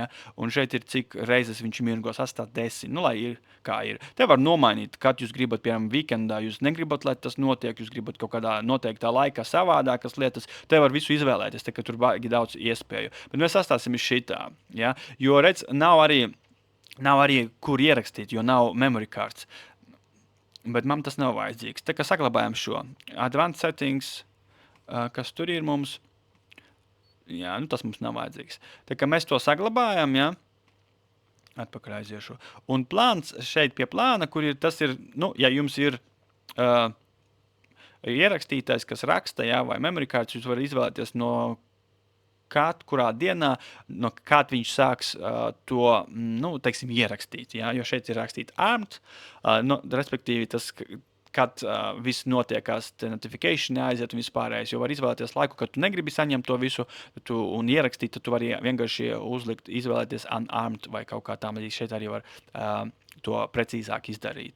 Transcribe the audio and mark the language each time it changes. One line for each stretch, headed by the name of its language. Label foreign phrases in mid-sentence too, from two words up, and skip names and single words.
Latvian: Un šeit ir, cik reizes viņš mirgos, atstāt 10, nu, lai ir, kā ir. Te var nomainīt, kad jūs gribat, piemēram, weekendā, jūs negribat, lai tas notiek, jūs gribat kaut kādā noteiktā laikā savādākas lietas, te var visu izvēlēties, te, ka tur baigi daudz iespēju. Bet mēs sastāsim šitā, ja? Jo, redz, nav arī, kur ierakstīt, jo nav
English: memory cards.
Latvian: Bet man tas nav vajadzīgs. Tā kā saglabājam šo.
English: Advanced settings,
Latvian: kas tur ir mums. Jā, nu tas mums nav vajadzīgs. Tā kā mēs to saglabājam, ja? Atpakaļ aiziešu. Un plāns šeit pie plāna, kur ir, tas ir, nu, ja jums ir ierakstītais, kas raksta, ja, vai
English: memory cards,
Latvian: jūs varat izvēlēties no kurā dienā, no kād viņš sāks to, nu, teiksim, ierakstīt, ja? Jo šeit ir rakstīt armed, respektīvi tas, kad viss notiekās, te notification aiziet un vispārējais, jo var izvēlēties laiku, kad tu negribi saņemt to visu un ierakstīt, tad tu vari vienkārši uzlikt, izvēlēties unarmed vai kaut kā tam, arī šeit arī var to precīzāk izdarīt.